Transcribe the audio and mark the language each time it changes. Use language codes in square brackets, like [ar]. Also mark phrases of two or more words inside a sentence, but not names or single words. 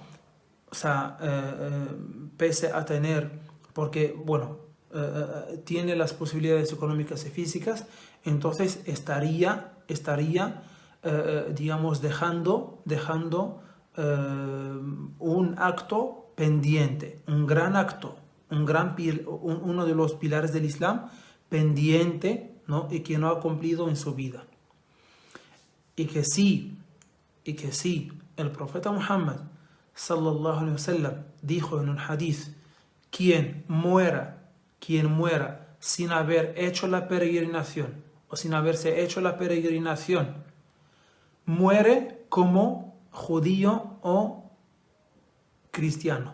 [es] O sea, pese a tener, porque tiene las posibilidades económicas y físicas, entonces estaría digamos, dejando un acto pendiente, un gran acto, uno de los pilares del Islam pendiente, ¿no? Y que no ha cumplido en su vida. Y que sí, el profeta Muhammad [ar] صلى الله عليه وسلم [es] dijo en un hadith: quien muera sin haber hecho la peregrinación o sin haberse hecho la peregrinación, muere como judío o cristiano.